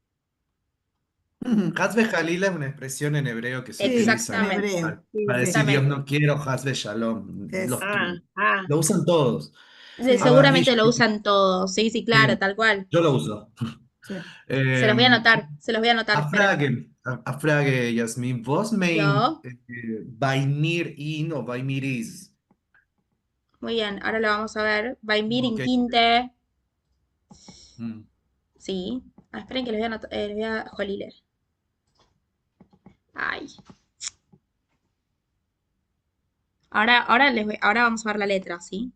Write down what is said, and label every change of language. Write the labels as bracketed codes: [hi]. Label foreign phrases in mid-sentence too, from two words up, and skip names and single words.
[he] חס וחלילה [es] es una expresión en hebreo que se Sí, utiliza en Exactamente. hebreo. para decir Exactamente. Dios no quiero, [he] חס ושלום. [es] Es- Lo usan todos. Sí, Sí. seguramente lo Abarrish, usan todos. Sí, sí, claro, sí, tal cual. yo lo uso. Sí. Se los voy a anotar. Se los voy a anotar. Esperen. [yi] אַ פֿראַגע, Jasmin, וואָס מיינט [es] Yo. [yi] ביי מיר אין אָ ביי מיר איז? [es] Muy bien. Ahora lo vamos a ver. [yi] ביי מיר אין [es] Ok. Quinte. Mm. Sí. Esperen que les voy a anotar. Les voy a Jolile. Ay. Ahora vamos a ver la letra, ¿sí?